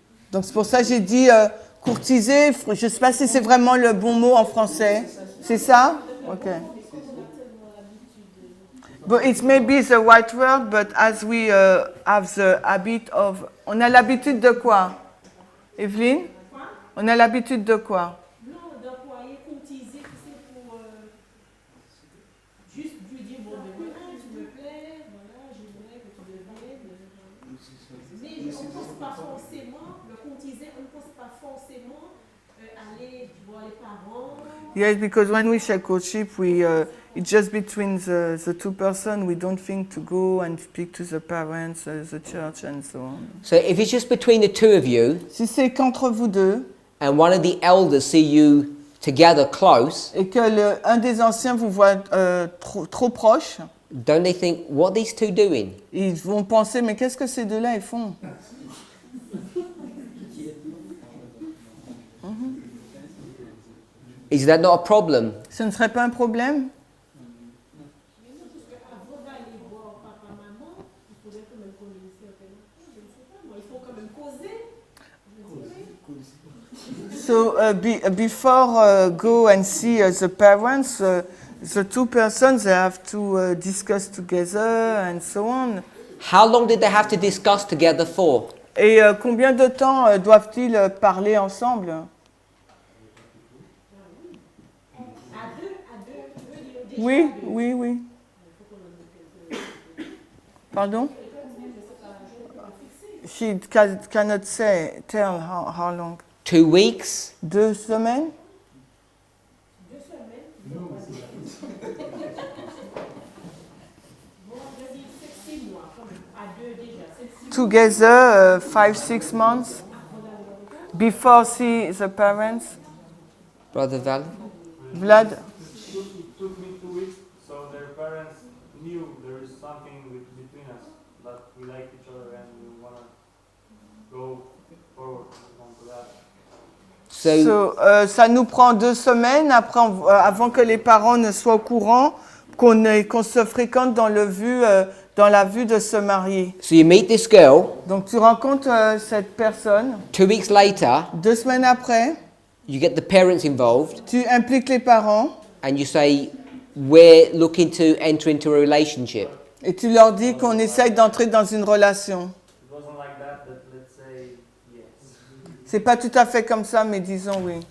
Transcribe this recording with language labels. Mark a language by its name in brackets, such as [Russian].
[French] Donc c'est pour ça que j'ai dit courtiser. Je ne sais pas si c'est vraiment le bon mot en français. C'est ça? Ok. [English] But it may be the right word, but as we have the habit of... [French] On a l'habitude de quoi? Evelyne? On a l'habitude de quoi? Non, d'employer courtiser, c'est pour juste lui dire, bon, ben voilà, tu me plais, voilà, j'aimerais que tu deviennes. Mais on ne pense pas forcément, le courtiser, on ne pense pas forcément aller voir les parents. [English] Yes, because when we say courtship, it's just between the two persons. We don't think to go and speak to the parents, the church, and so on. So if it's just between the two of you [French] Si c'est qu'entre vous deux [English] and one of the elders see you together close, [French] et que un des anciens vous voit trop proche, [English] don't they think, what are these two doing? [French] ils vont penser, mais qu'est-ce que ces deux-là ils font? [English] Is that not a problem? [French] Ce ne serait pas un problème? Avant d'aller voir papa, maman, il faudrait quand même qu'on ait certaines choses, je ne sais pas, moi, il faut quand même causer. [English] So before go and see the parents, the two persons they have to discuss together and so on. How long did they have to discuss together for? [French] Et combien de temps doivent-ils parler ensemble? Oui, oui, oui. Pardon? [English] She cannot tell how long. 2 weeks? [French] 2 semaines? [English] Together, 5-6 months before see the parents. Brother Val? Vlad? It took me 2 weeks, so their parents knew there is something between us, that we like each other and we want to go forward onto that. [French] So, ça nous prend 2 semaines avant que les parents ne soient au courant qu'on se fréquente dans la vue de se marier. [English] So you meet this girl. [French] Donc tu rencontres cette personne. [English] 2 weeks later, [French] 2 semaines après, [English] you get the parents involved, [French] tu impliques les parents [English] and you say, "We're looking to enter into a relationship." [French] et tu leur dis qu'on essaye d'entrer dans une relation. [English] It wasn't like that, but let's say yes. [French] C'est pas tout à fait comme ça, mais disons oui.